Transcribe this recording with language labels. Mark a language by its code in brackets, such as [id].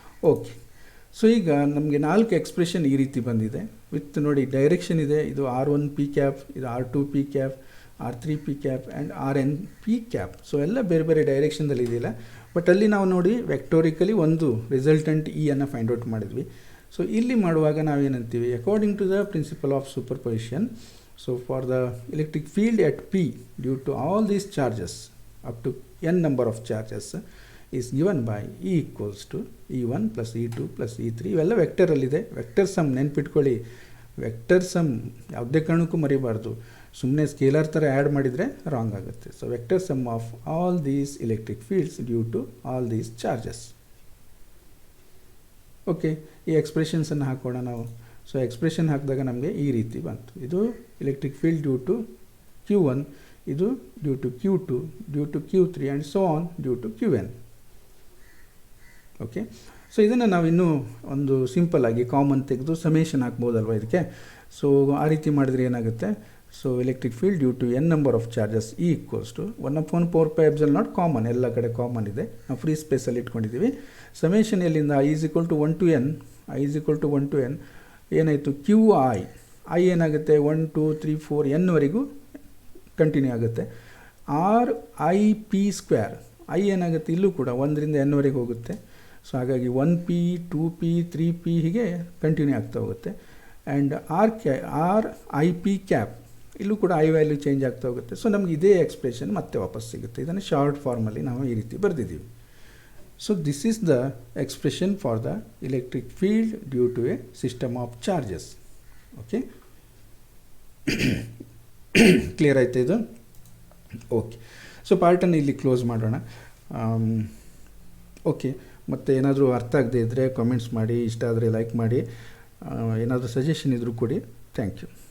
[kn] Okay, so ಈಗ ನಮಗೆ 4 expression ಈ ರೀತಿ ಬಂದಿದೆ. ವಿತ್ ನೋಡಿ ಡೈರೆಕ್ಷನ್ ಇದೆ, ಇದು R1p², ಇದು R2p², R3p² and RNp². So ಎಲ್ಲ ಬೇರೆ ಬೇರೆ ಡೈರೆಕ್ಷನ್ದಲ್ಲಿ ಇದೆಯಲ್ಲ, ಬಟ್ ಅಲ್ಲಿ ನಾವು ನೋಡಿ ವೆಕ್ಟೋರಿಕಲಿ ಒಂದು ರಿಸಲ್ಟೆಂಟ್ E ಅನ್ನು ಫೈಂಡ್ ಔಟ್ ಮಾಡಿದ್ವಿ. ಸೊ ಇಲ್ಲಿ ಮಾಡುವಾಗ ನಾವೇನಂತೀವಿ, [en] According to the principle of superposition, so for the electric field at P due to all these charges up to n number of charges is given by E = E1 plus E2 plus E3. [kn] ಇವೆಲ್ಲ ವೆಕ್ಟರಲ್ಲಿದೆ. Vector some ನೆನ್ಪಿಟ್ಕೊಳ್ಳಿ, vector some ಯಾವುದೇ ಕಾರಣಕ್ಕೂ ಮರಿಬಾರ್ದು. ಸುಮ್ಮನೆ scalar ಥರ add ಮಾಡಿದರೆ wrong ಆಗುತ್ತೆ. [en] So vector sum of all these electric fields due to all these charges. [kn] Okay, ಈ ಎಕ್ಸ್ಪ್ರೆಷನ್ಸನ್ನು ಹಾಕೋಣ ನಾವು. ಸೊ ಎಕ್ಸ್ಪ್ರೆಷನ್ ಹಾಕಿದಾಗ ನಮಗೆ ಈ ರೀತಿ ಬಂತು. [en] ಇದು electric field due to Q1, ಇದು due to Q2, due to Q3 and so on due to QN. [kn] Okay, so ಇದನ್ನು ನಾವು ಇನ್ನೂ ಒಂದು ಸಿಂಪಲ್ಲಾಗಿ ಕಾಮನ್ ತೆಗೆದು ಸಮೇಷನ್ ಹಾಕ್ಬೋದಲ್ವ ಇದಕ್ಕೆ. ಸೊ ಆ ರೀತಿ ಮಾಡಿದರೆ ಏನಾಗುತ್ತೆ, so [en] electric field due to n number of charges [kn] E = 1/4πε0 common, ಎಲ್ಲ ಕಡೆ ಕಾಮನ್ ಇದೆ, ನಾವು ಫ್ರೀ ಸ್ಪೇಸಲ್ಲಿ ಇಟ್ಕೊಂಡಿದ್ದೀವಿ. ಸಮೇಷನ್ ಎಲ್ಲಿಂದ I = 1 to n, I = 1 to n ಏನಾಯಿತು, I ಏನಾಗುತ್ತೆ 1 2 3 4 n ಕಂಟಿನ್ಯೂ ಆಗುತ್ತೆ. RIp², I ಏನಾಗುತ್ತೆ ಇಲ್ಲೂ ಕೂಡ 1ರಿಂದ n ಹೋಗುತ್ತೆ. ಸೊ ಹಾಗಾಗಿ 1p 2p 3p ಹೀಗೆ ಕಂಟಿನ್ಯೂ ಆಗ್ತಾ ಹೋಗುತ್ತೆ. ಆ್ಯಂಡ್ RIp² ಇಲ್ಲೂ ಕೂಡ I ವ್ಯಾಲ್ಯೂ ಚೇಂಜ್ ಆಗ್ತಾ ಹೋಗುತ್ತೆ. ಸೊ ನಮ್ಗೆ ಇದೇ ಎಕ್ಸ್ಪ್ರೆಷನ್ ಮತ್ತೆ ವಾಪಸ್ ಸಿಗುತ್ತೆ. ಇದನ್ನು ಶಾರ್ಟ್ ಫಾರ್ಮಲ್ಲಿ ನಾವು ಈ ರೀತಿ ಬರೆದಿದ್ದೀವಿ. [en] So this is the expression for the electric field due to a system of charges. [kn] Okay, clear ಆಯ್ತಾ ಇದು? ಓಕೆ, ಸೊ ಪಾರ್ಟನ್ನು ಇಲ್ಲಿ ಕ್ಲೋಸ್ ಮಾಡೋಣ. ಓಕೆ, ಮತ್ತು ಏನಾದರೂ ಅರ್ಥ ಆಗದೆ ಇದ್ದರೆ ಕಾಮೆಂಟ್ಸ್ ಮಾಡಿ, ಇಷ್ಟ ಆದರೆ ಲೈಕ್ ಮಾಡಿ, ಏನಾದರೂ ಸಜೆಷನ್ ಇದ್ದರೂ ಕೊಡಿ. [en] Thank you.